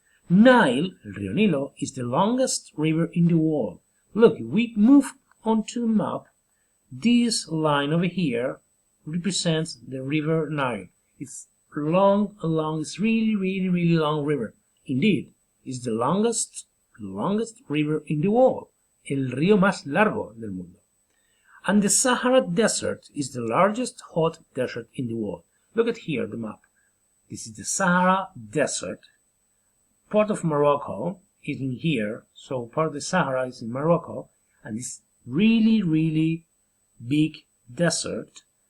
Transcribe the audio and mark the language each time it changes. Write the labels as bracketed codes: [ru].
[en] Nile, [es] el Río Nilo, [en] is the longest river in the world. Look, if we move onto the map, this line over here represents the river Nile. It's long, it's really long river. Indeed, it's the longest river in the world. [es] El río más largo del mundo. [en] And the Sahara Desert is the largest hot desert in the world. Look at here, the map. This is the Sahara Desert. Part of Morocco is in here, so part of the Sahara is in Morocco, and this really big desert.